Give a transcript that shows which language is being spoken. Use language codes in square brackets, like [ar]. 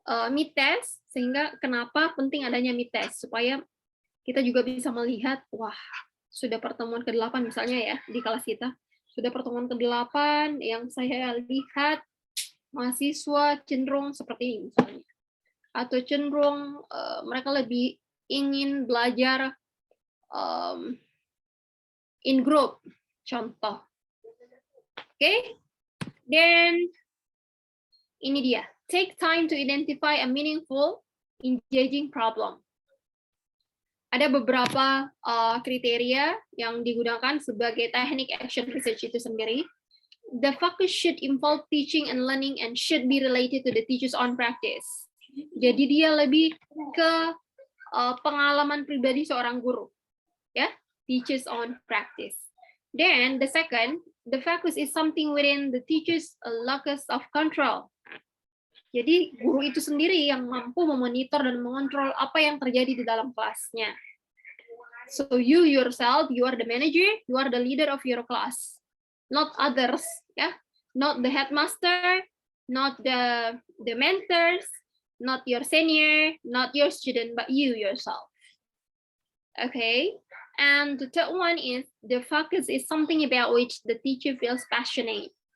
[id] mid test, sehingga kenapa penting adanya mid test, supaya kita juga bisa melihat, wah, sudah pertemuan ke-8 misalnya ya, di kelas kita, sudah pertemuan ke-8 yang saya lihat mahasiswa cenderung seperti ini misalnya, atau cenderung mereka lebih ingin belajar [en] in group, [id] contoh. Oke, then ini dia. [en] Take time to identify a meaningful, engaging problem. [id] Ada beberapa kriteria yang digunakan sebagai teknik action research itu sendiri. [en] The focus should involve teaching and learning and should be related to the teacher's own practice. [id] Jadi dia lebih ke pengalaman pribadi seorang guru, ya, [en] teacher's own practice. Then the second, the focus is something within the teacher's locus of control. [id] Jadi guru itu sendiri yang mampu memonitor dan mengontrol apa yang terjadi di dalam kelasnya. [en] So you yourself, you are the manager, you are the leader of your class, not others, ya, not the headmaster, not the mentors, not your senior, not your student, but you yourself. Okay, and the third one is the focus is something about which the teacher feels passionate.